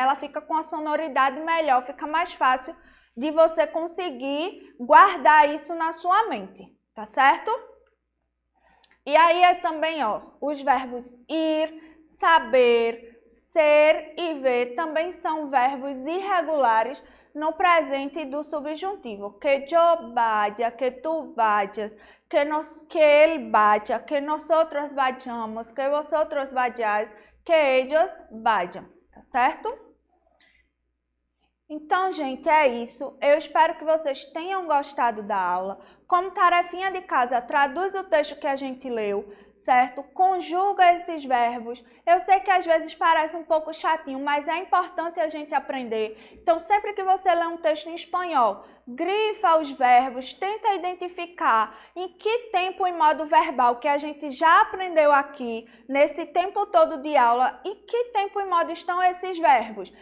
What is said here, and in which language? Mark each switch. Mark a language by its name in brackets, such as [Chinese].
[Portuguese] Ela fica com a sonoridade melhor, fica mais fácil de você conseguir guardar isso na sua mente, tá certo? E aí é também, ó, os verbos ir, saber, ser e ver também são verbos irregulares no presente do subjuntivo. [Spanish] Que yo vaya, que tu vayas, que él vaya, que nosotros vayamos, que vosotros vayáis, que ellos vayan, [Portuguese] tá certo? Então, gente, é isso. Eu espero que vocês tenham gostado da aula. Como tarefinha de casa, traduz o texto que a gente leu, certo? Conjuga esses verbos. Eu sei que às vezes parece um pouco chatinho, mas é importante a gente aprender. Então, sempre que você lê um texto em espanhol, grifa os verbos, tenta identificar em que tempo e modo verbal que a gente já aprendeu aqui, nesse tempo todo de aula, em que tempo e modo estão esses verbos.